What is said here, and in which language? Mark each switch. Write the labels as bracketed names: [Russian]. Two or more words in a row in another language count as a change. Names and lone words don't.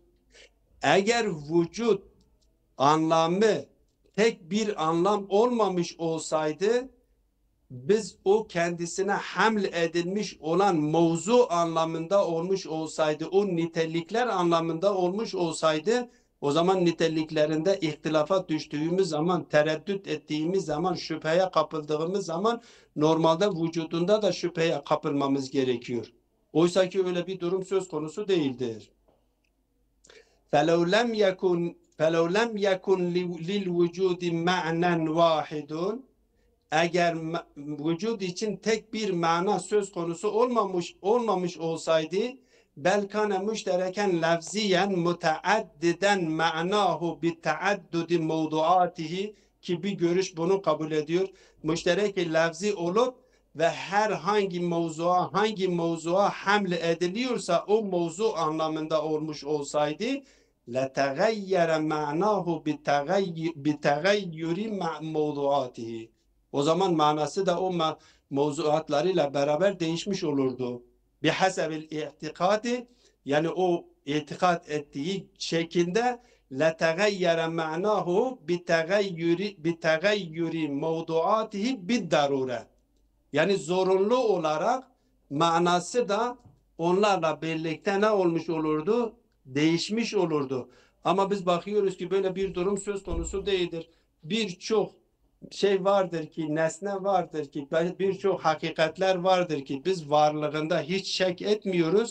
[Turkish] Eğer vücut anlamı tek bir anlam olmamış olsaydı, biz o kendisine haml edilmiş olan mevzu anlamında olmuş olsaydı, o nitelikler anlamında olmuş olsaydı, o zaman niteliklerinde ihtilafa düştüğümüz zaman, tereddüt ettiğimiz zaman, şüpheye kapıldığımız zaman normalde vücudunda da şüpheye kapılmamız gerekiyor. Oysa ki öyle bir durum söz konusu değildir. [Arabic] فَلَوْ لَمْ يَكُنْ لِلْوُجُودِ مَعْنًا وَاحِدٌ. [Turkish] Eğer vücut için tek bir mana söz konusu olmamış olsaydı, [Arabic] بل كان مشتركا لفظيا متعددا معناه بتعدد موضوعاته, [Turkish] ki bir görüş bunu kabul ediyor. Müşterek lafzi olup ve herhangi mevzua hangi mevzua hamle ediliyorsa o mevzu anlamında olmuş olsaydı [Arabic] لَتَغَيَّرَ مَعْنَاهُ بِتَغَيُّرِ مَوْضُعَاتِهِ. [Turkish] O zaman manası da o mevzuatlarıyla beraber değişmiş olurdu. [Arabic] بحسب الاعتقاد, [Turkish] yani o itikad ettiği şekilde [Arabic] لَتَغَيَّرَ مَعْنَاهُ بِتَغَيُّرِ مَوْضُعَاتِهِ بِالدَّرُورَةِ. [Turkish] Yani zorunlu olarak manası da onlarla birlikte ne olmuş olurdu? Değişmiş olurdu. Ama biz bakıyoruz ki böyle bir durum söz konusu değildir. Birçok şey vardır ki, nesne vardır ki, birçok hakikatler vardır ki biz varlığında hiç şek etmiyoruz.